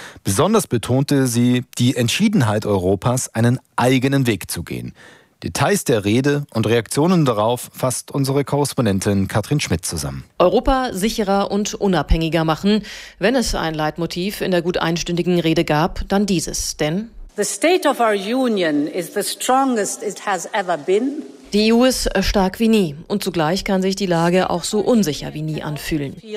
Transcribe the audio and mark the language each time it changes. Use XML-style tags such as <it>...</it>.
<de>Besonders betonte sie die Entschiedenheit Europas, einen eigenen Weg zu gehen. Details der Rede und Reaktionen darauf fasst unsere Korrespondentin Katrin Schmidt zusammen. Europa sicherer und unabhängiger machen. Wenn es ein Leitmotiv in der gut einstündigen Rede gab, dann dieses. Denn</de> <en>the state of our union is the strongest it has ever been.</en> <de>Die EU ist stark wie nie und zugleich kann sich die Lage auch so unsicher wie nie anfühlen.</de>